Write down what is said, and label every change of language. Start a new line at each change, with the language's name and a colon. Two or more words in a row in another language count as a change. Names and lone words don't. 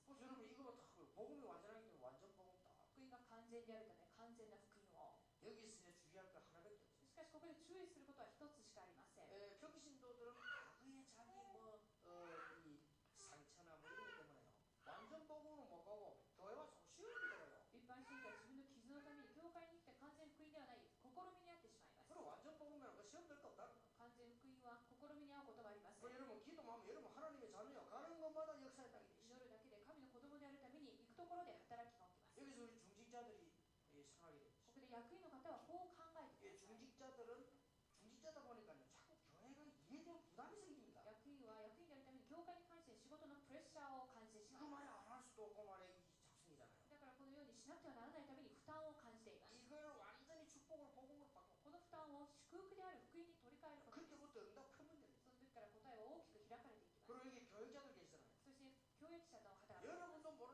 Korean: 여러분 이거 복음이 완전하기 때문에 완전 복음다.
Japanese: 福音が完全であるため完全な福音を。
Korean: 여기서 이제 주의할 거 하나밖에 없어요.
Japanese: しかしここで注意することは一つしかありません。
Korean: 평신도들은 과거에 자기 이 상처나 뭐 이런 것 때문에요. 완전 복음으로 못 가고 교회 와서 시험이 들어요.
Japanese: 一般信徒は自分の傷のために教会に来て完全福音ではない試みにあってしまいます。
Korean: 그리고 완전 복음이면 그 시험 될 거 없다.
Japanese: 完全福音は試みに遭うことはありません。
Korean: 여러분 기도하면 여러분 하나님의 자녀요. 가는 것마다 역사에 나게 되시죠.
Japanese: 祈るだけで神の子供であるために行くところで働きが起きます。
Korean: 여기서 우리 중직자들이 생각하게 되죠.
Japanese: ここで役員の方はこう考えてください。
Korean: 중직자다 보니까요. 자꾸 교회가 일에 대한 부담이 생깁니다.
Japanese: 役員は役員であるために教会に関して仕事のプレッシャーを感じてし
Korean: 그
Japanese: まいます。
Korean: 말이 안 할 수도 없고 말이야 이 작성이잖아요.
Japanese: だからこのようにしなくてはならないために負担を感じています。
Korean: 이걸 완전히 축복으로 복음으로 바꿔.
Japanese: この負担を祝福である福音に取り替えることです。
Korean: 그때부터 응답 큰 문제입니다.
Japanese: その時から答えは大きく開かれていきます。
Korean: 그리고 여기 교육자들 계시잖아요.
Japanese: そして教育者の方々がいます。
Korean: 여러분도